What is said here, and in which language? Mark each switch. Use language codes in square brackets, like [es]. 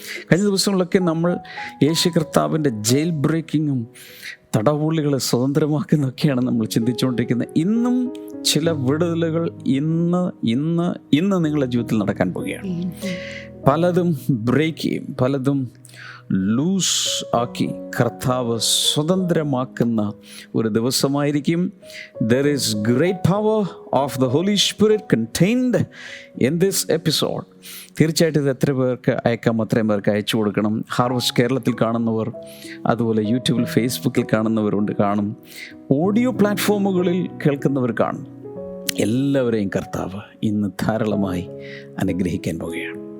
[ml] കഴിഞ്ഞ ദിവസങ്ങളിലൊക്കെ നമ്മൾ യേശു കർത്താവിൻ്റെ ജയിൽ ബ്രേക്കിങ്ങും തടവുള്ളികളെ സ്വതന്ത്രമാക്കുന്നൊക്കെയാണ് നമ്മൾ ചിന്തിച്ചുകൊണ്ടിരിക്കുന്നത്. ഇന്നും ചില വിടുതലുകൾ ഇന്ന് നിങ്ങളുടെ ജീവിതത്തിൽ നടക്കാൻ പോവുകയാണ്. പലതും ബ്രേക്ക് ചെയ്യും, പലതും ലൂസ് ആക്കി കർത്താവ് സ്വതന്ത്രമാക്കുന്ന ഒരു ദിവസമായിരിക്കും. [en] There is great power of the Holy Spirit contained in this episode. [ml] തീർച്ചയായിട്ടും ഇത് എത്ര പേർക്ക് അയക്കാം അത്രയും പേർക്ക് അയച്ചു കൊടുക്കണം. ഹാർവസ്റ്റ് കേരളത്തിൽ കാണുന്നവർ, അതുപോലെ യൂട്യൂബിൽ ഫേസ്ബുക്കിൽ കാണുന്നവരുണ്ട്, കാണും, ഓഡിയോ പ്ലാറ്റ്ഫോമുകളിൽ കേൾക്കുന്നവർ കാണും. എല്ലാവരെയും കർത്താവ് ഇന്ന് ധാരാളമായി അനുഗ്രഹിക്കാൻ പോവുകയാണ്.